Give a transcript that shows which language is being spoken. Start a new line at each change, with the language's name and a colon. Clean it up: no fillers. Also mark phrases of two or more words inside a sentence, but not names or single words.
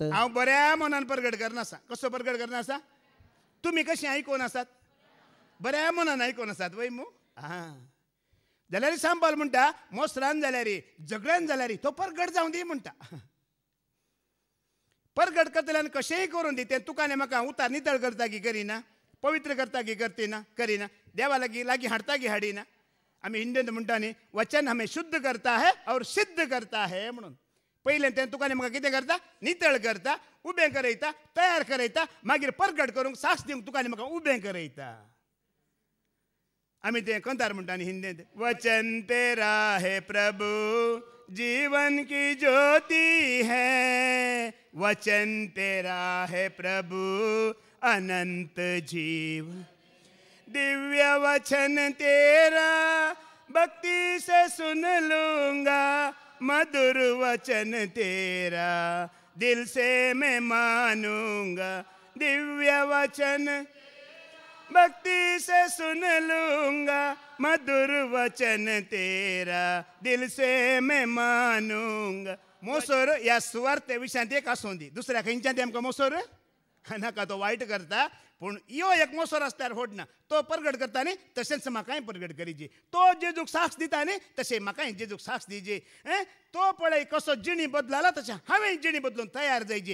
Konkani: हांव बऱ्या मनान परगड करनासा कसो परगड करनासा तुमी कशें आयकून आसात बऱ्या मनान आयकून आसात वय मू जाल्यार सांबाल म्हणटा मोसरान जाल्यार झगड्यान जाल्यार तो परगड जावं दी म्हणटा परगड करतल्यान कशेंय करून दी तें तुका आनी म्हाका उतार नितळ करता की करिना पवित्र करता की करतना करिना देवा लागीं हाडटा की हाडिना आम्ही हिंदीत म्हणटा न्ही
Hindi: वचन हमें शुद्ध करता है और सिद्ध करता है
Konkani: म्हणून. पहिले ते तुका म्हाका कितें करता नितळ करता, उबें करयता, तयार करयता, मागीर परगट करूंक साक्ष दिवंक तुका म्हाका उबें करयता. आम्ही ते कंतार म्हणटा न्ही हिंदीत
Hindi: वचन तेरा है प्रभु जीवन की ज्योति है, वचन तेरा है प्रभु अनंत जीव, दिव्य वचन तेरा भक्ति से सुन लूंगा, मधुर वचन तेरा दिल से मैं मानूंगा, दिव्य वचन भक्ति से सुन लूंगा, मधुर वचन तेरा दिल से मैं मानूंगा.
Konkani: मोसोर या सुवार्ते विशयांत एक आसूं दी, दुसऱ्या खंयच्यान आमकां मोसोर नाका, तो वायट करता. पूण यो एक मोसोर आसल्यार होडना, तो परगट करता न्ही तशेंच म्हाकाय परगट करीची. तो जेजूक साक्ष दिता न्ही तशें म्हाकाय जेजूक साक्ष दिजे. तो पळय कसो जिणी बदलाला तशें हांवें जिणी बदलून तयार जायची.